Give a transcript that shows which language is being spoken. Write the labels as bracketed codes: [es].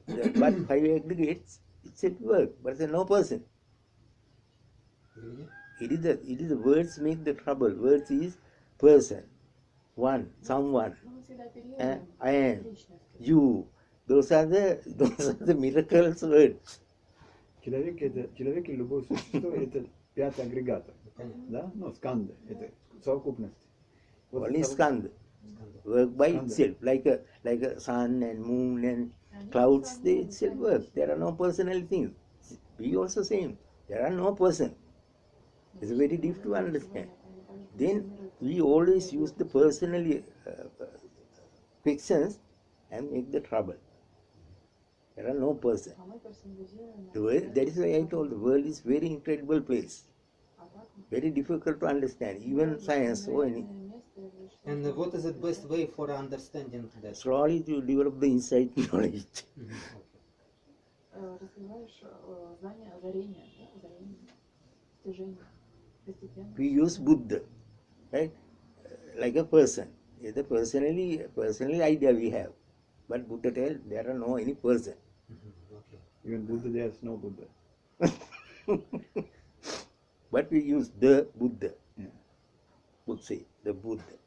[en] But 5 aggregates, itself work, but there is no person. It is the words make the trouble. Words is person, one, someone, I am, you. Those are the miracles words. [ru] Человек или любое существо это 5 агрегатов, да? Ну, сканда, это совокупность. Вот [en] Only [ru] это [en] skanda. Work by Skanda. itself, like a sun and moon and clouds, they itself work. There are no personal things. We also same. There are no person. It's very deep to understand. Then we always use the personal fictions and make the trouble. There are no person. The world, that is why I told the world is very incredible place. Very difficult to understand. Even science or any. And what is the best way for understanding that? Slowly you develop the insight knowledge. [ru] Развиваешь знание озарения, достижения, постепенно. [en] We use Buddha, right? Like a person. It's a personally idea we have. But Buddha tells there are no any person. Okay. Even Buddha, there's no Buddha. But we use the Buddha. Yeah. Would say the Buddha.